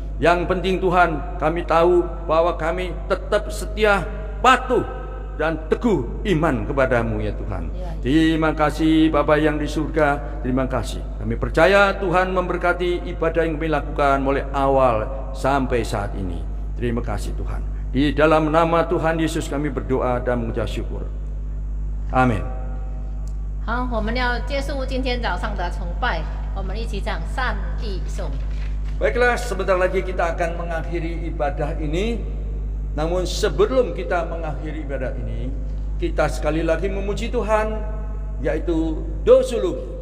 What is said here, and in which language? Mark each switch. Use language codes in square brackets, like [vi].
[id] Yang penting Tuhan, kami tahu bahwa kami tetap setia, patuh dan teguh iman kepadamu ya Tuhan. Terima kasih Bapa yang di surga, terima kasih. Kami percaya Tuhan memberkati ibadah yang kami lakukan mulai awal sampai saat ini. Terima kasih Tuhan. Di dalam nama Tuhan Yesus kami berdoa dan mengucap syukur. Amin. [zh] 好，我们要结束今天早上的崇拜，我们一起唱善意颂。 [id] Baiklah, sebentar lagi kita akan mengakhiri ibadah ini. Namun sebelum kita mengakhiri ibadah ini, kita sekali lagi memuji Tuhan, yaitu doa suluk.